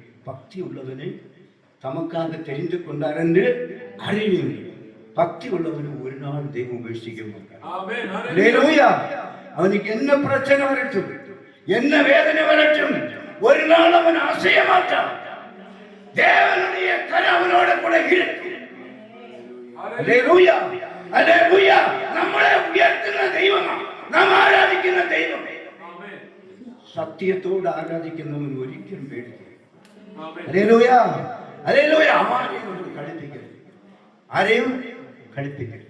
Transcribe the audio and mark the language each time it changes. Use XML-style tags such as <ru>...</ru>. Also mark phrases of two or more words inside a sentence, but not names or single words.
<ta>பக்தி உள்ளவனை தமக்காக தெரிந்து கொண்டார் என்று அறியுங்கள். பக்தி உள்ளவனை ஒரு நாள் தெய்வம் உபேட்சிக்க மாட்டார். ஹல்லேலூயா. அவனுக்கு என்ன பிரச்சனை வரட்டும், என்ன வேதனை வரட்டும், ஒரு நாள் அவன் அசைய மாட்டான். தேவனுடைய கரம் அவனோட கூட இருக்கு.</ta> <ml>ഹല്ലേലൂയ, ഹല്ലേലൂയ. നമ്മളെ ഉയർത്തുന്ന ദൈവമാണ് നാം ആരാധിക്കുന്ന ദൈവം. സത്യത്തോട് ആരാധിക്കുന്നവൻ ഒരിക്കലും പേടിക്കില്ല. ഹല്ലേലൂയ, ഹല്ലേലൂയ. ആരെയും കളിപ്പിക്കരുത്.</ml>